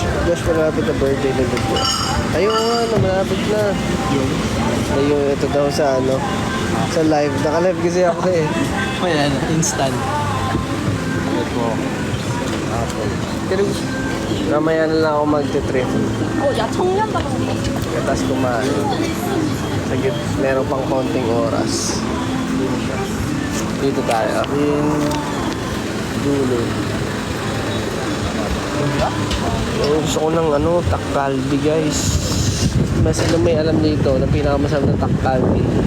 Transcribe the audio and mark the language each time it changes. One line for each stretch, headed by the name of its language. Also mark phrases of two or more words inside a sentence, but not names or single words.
Filipino: Josh, malapit na birthday na dito. Ayun nga, malapit na. Ayun, ito daw sa sa live. Naka-live kasi ako eh. Ayan, instant. ito. Apple. Pero mamaya na lang ako magte-trip.
Korean: 야, 청년다방
Filipino: Tapos kumain. Sagit, meron pang konting oras. Dito tayo. Dulo. Gusto ko ng takkalbi guys. Mas may alam dito na pinakamasarap na takkalbi.